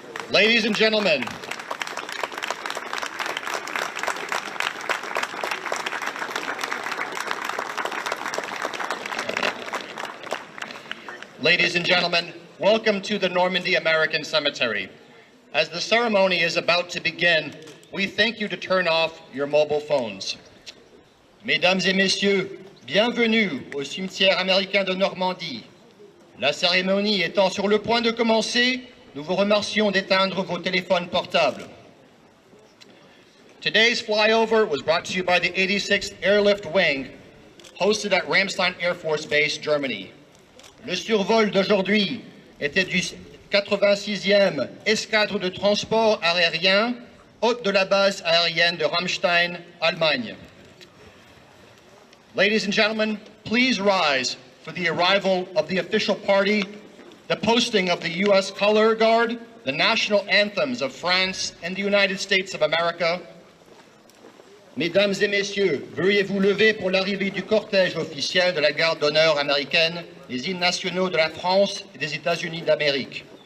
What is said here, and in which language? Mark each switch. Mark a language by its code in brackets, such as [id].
[en] Ladies and gentlemen, welcome to the Normandy American Cemetery. As the ceremony is about to begin, we thank you to turn off your mobile phones. [fr] Mesdames et messieurs, bienvenue au cimetière américain de Normandie. La cérémonie étant sur le point de commencer, nous vous remercions d'éteindre vos téléphones portables. [en] Today's flyover was brought to you by the 86th Airlift Wing, hosted at Ramstein Air Force Base, Germany. [fr] Le survol d'aujourd'hui était du 86e escadre de transport aérien, hôte de la base aérienne de Ramstein, Allemagne. [en] Ladies and gentlemen, please rise for the arrival of the official party, the posting of the U.S. Color Guard, the national anthems of France and the United States of America. [fr] Mesdames et messieurs, veuillez vous lever pour l'arrivée du cortège officiel de la garde d'honneur américaine, les hymnes nationaux de la France et des États-Unis d'Amérique.